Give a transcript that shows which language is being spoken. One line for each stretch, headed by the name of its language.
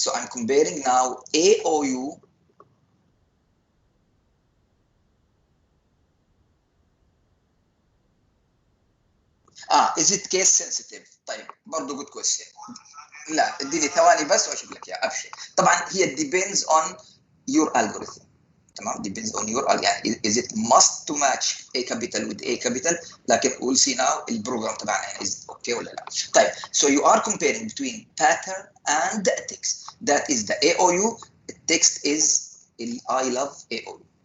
English: So I'm comparing now AOU is it case sensitive؟
Arabic: طيب برضه
English: good question.
Arabic: لا اديني ثواني بس واشوف لك اياها ابشر. طبعا هي
English: depends on your algorithm. تمام depends on your يعني is it must to match A capital with A capital لكن we'll see now
Arabic: البروجرام تبعنا يعني
English: is it okay
Arabic: ولا لا.
English: طيب so you are comparing between pattern and the text. That is the AOU. The text is I love AOU.